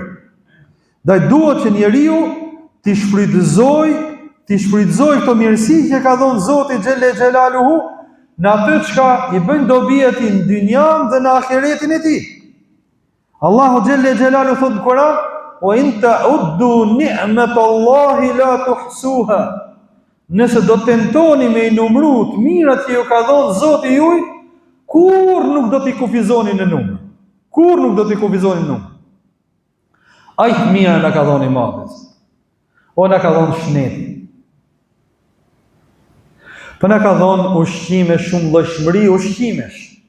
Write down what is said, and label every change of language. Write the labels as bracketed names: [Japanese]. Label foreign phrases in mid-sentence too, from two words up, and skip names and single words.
[Albanian] Dhe duhet që njeriu t'i shfrytëzoj këto mirësi që ka dhënë Zoti xhelle xhelaluhu në atë çka i bën dobi atij në dynjan dhe në ahiretin e tij. Allahu xhelle xhelaluhu thot në Kur'an: [Arabic] "Wa in ta'uddu ni'matallahi la tuhsuha." [Albanian] Nëse do tentoni me i numëru të mirat që ju ka dhënë Zoti juaj, kur nuk do t'i kufizoni në numër. Ai të mira na ka dhënë i madhës. O na ka dhënë shneti. Po na ka dhënë ushqime shumë llojshmëri ushqimesh.